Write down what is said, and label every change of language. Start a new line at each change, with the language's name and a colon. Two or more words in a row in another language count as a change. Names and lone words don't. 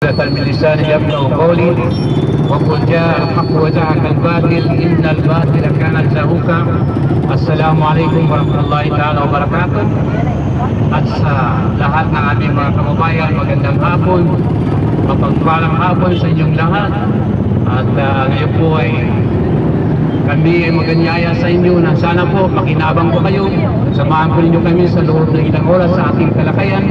Arabic: من لسان يفقهوا قولي وقل جاء الحق وزهق الباطل إن الباطل كان زهوقا. السلام عليكم ورحمة الله تعالى وبركاته.
Filipino: At sa lahat ng aming mga kababayan, magandang hapon, mapagpalang hapon sa inyong lahat. At ngayon po ay kami ay maganyaya sa inyo na sana po makinabang po kayo. Samahan po ninyo kami sa loob ng ilang oras sa ating talakayan.